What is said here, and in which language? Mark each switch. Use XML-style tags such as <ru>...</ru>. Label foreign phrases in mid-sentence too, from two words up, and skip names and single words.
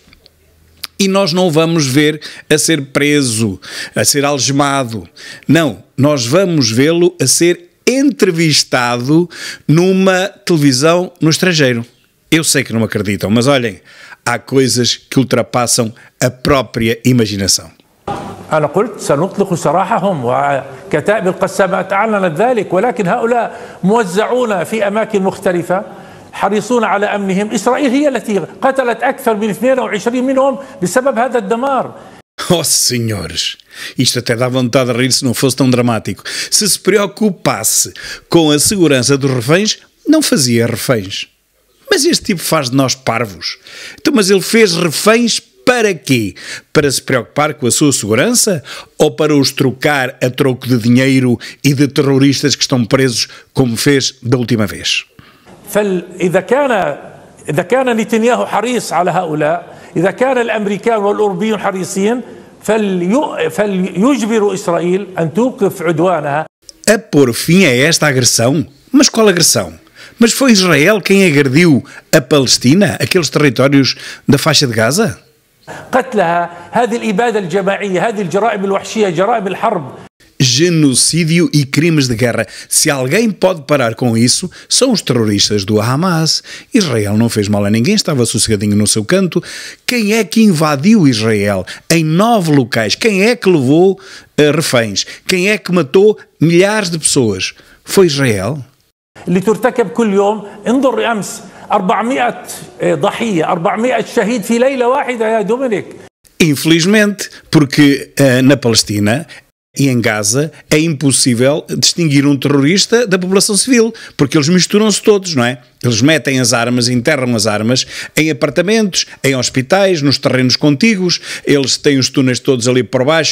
<pt>E nós não vamos ver a ser preso, a ser algemado. Não, nós vamos vê-lo a ser entrevistado numa televisão no estrangeiro. Eu sei que não acreditam, mas olhem, há coisas que ultrapassam a própria imaginação.</pt> <ar>أنا قلت سنطلق سراحهم وكتائب القسامات أعلنت ذلك ولكن هؤلاء موزعون في أماكن مختلفة حريصون على أمنهم. إسرائيل هي التي قتلت أكثر من 22 منهم بسبب هذا الدمار.</ar> <pt>Oh, senhores, isto até dá vontade de rir se não fosse tão dramático. Se preocupasse com a segurança dos reféns, não fazia reféns. Mas este tipo faz de nós parvos. Então, mas ele fez reféns para quê? Para se preocupar com a sua segurança? Ou para os trocar a troco de dinheiro e de terroristas que estão presos, como fez da última vez?</pt> <ar>إذا كان نتنياهو حريص على هؤلاء، إذا كان الأمريكان والأوروبيون حريصين فليجبروا إسرائيل أن توقف عدوانها.</ar> <pt>A pôr fim a esta agressão? Mas qual agressão? Mas foi Israel quem agrediu a Palestina, aqueles territórios da faixa de Gaza?</pt> <ar>قتلها، هذه الإبادة الجماعية، هذه الجرائم الوحشية، جرائم الحرب.</ar> <pt>Genocídio e crimes de guerra. Se alguém pode parar com isso, são os terroristas do Hamas. Israel não fez mal a ninguém, estava sossegadinho no seu canto. Quem é que invadiu Israel em 9 locais? Quem é que levou reféns? Quem é que matou milhares de pessoas? Foi Israel?</pt> <ar>اللي ترتكب كل يوم. انظر أمس 400 ضحية، 400 شهيد في ليلة واحدة يا دومينيك.</ar> <pt>Infelizmente, porque na Palestina e em Gaza é impossível distinguir um terrorista da população civil, porque eles misturam-se todos, não é? Eles metem as armas, enterram as armas em apartamentos, em hospitais, nos terrenos contíguos, eles têm os túneis todos ali por baixo.</pt>